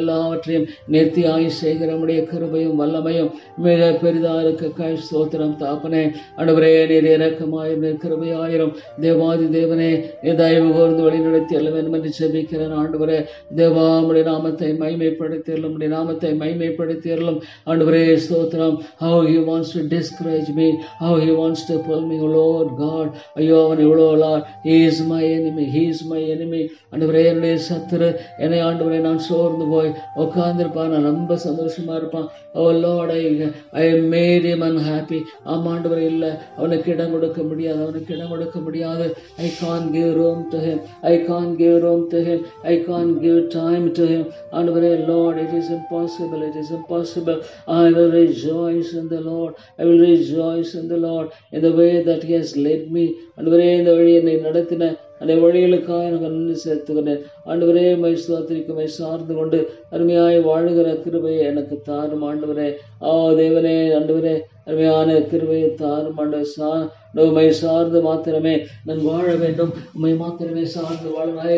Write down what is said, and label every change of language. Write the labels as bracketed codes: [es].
[ta] எல்லாவற்றையும் நேர்த்தியாய் செய்கிற நம்முடைய கிருபையும் வல்லமையும் மிக பெரிதா இருக்க ஸ்தோத்திரம் தாப்பனே. ஆண்டவரே நீர் இரக்கமாயிரும், நீர் கிருபையாயிரும். தேவாதி தேவனே நீர் தயவு கூர்ந்து வழி நடத்தி அல்ல வேண்டும் என்று செபிக்கிறேன் ஆண்டவரே. தேவா உம்முடைய நாமத்தை மைமைப்படுத்தியறலும், உம்முடைய நாமத்தை மைமைப்படுத்தியறலும் ஆண்டவரே ஸ்தோத்திரம். [en] How he wants to discourage me, how he wants to pull me, oh Lord God. [ta] ஐயோ அவன் இவ்வளோ [en] Lord, he is my enemy, he is my enemy. [ta] ஆண்டவரே என்னுடைய சத்துரு, என்னை ஆண்டவரே நான் சோர்ந்து போய் உட்கார்ந்துருப்பான், நான் ரொம்ப சந்தோஷமா இருப்பான். [en] Oh Lord, I made him unhappy. [ta] ஆமாண்டவரே இல்லை, அவனுக்கு இடம் கொடுக்க முடியாது, அவனுக்கு இடம் கொடுக்க முடியாது. [en] I can't give room to him, I can't give room to him, I can't give time to him. ஆண்டவரே Lord, it is impossible, it is impossible. I will rejoice in the Lord, I will rejoice in the Lord in the way that he has led me. [ta] ஆண்டவரே இந்த வழி என்னை நடத்தின அந்த வழிகளுக்காக எனக்கு நன்றி செலுத்துகிறேன் ஆண்டவரே. மை ஸ்தோத்திரிக்குமை சார்ந்து கொண்டு அருமையாய் வாழுகிற கிருபையை எனக்கு தாரும் ஆண்டவரே. தேவனே ஆண்டவரே அருமையான கிருபையை தாரும் ஆண்டவர். உம்மை சார்ந்து மாத்திரமே நான் வாழ வேண்டும், உம்மை மாத்திரமே சார்ந்து வாழ.